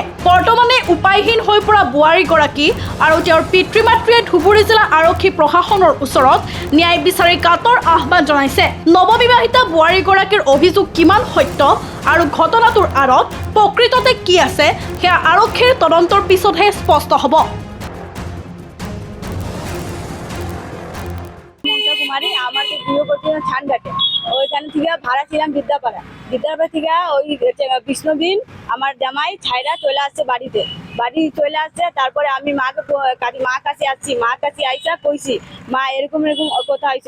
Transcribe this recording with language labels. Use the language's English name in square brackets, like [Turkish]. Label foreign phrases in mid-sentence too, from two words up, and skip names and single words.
[Assamese] বৰ্তমানে উপায়হীন হৈ পৰা বোৱাৰীগৰাকী আৰু তেওঁৰ পিতৃ মাতৃয়ে ধুবুৰী জিলা আৰক্ষী প্ৰশাসনৰ ওচৰত ন্যায় বিচাৰি কাটৰ আহ্বান জনাইছে। নৱবিবাহিতা বোৱাৰীগৰাকীৰ অভিযোগ কিমান সত্য আৰু ঘটনাটোৰ আঁৰত প্ৰকৃততে কি আছে সেয়া আৰক্ষীৰ তদন্তৰ পিছতহে স্পষ্ট হ'ব। [Bangla] কুমারী আমাকে বিয়ে করছিলাম ছানঘাটে, ওইখান থেকে ভাড়া ছিলাম বিদ্যাপাড়া থেকে ওই বিষ্ণুদিন আমার জামাই ছাইরা চলে আসছে বাড়ি চলে আসছে। তারপরে আমি মা কাছে আসছি, মা কাছে আইসা কইছি মা এরকম কথা হয়েছে।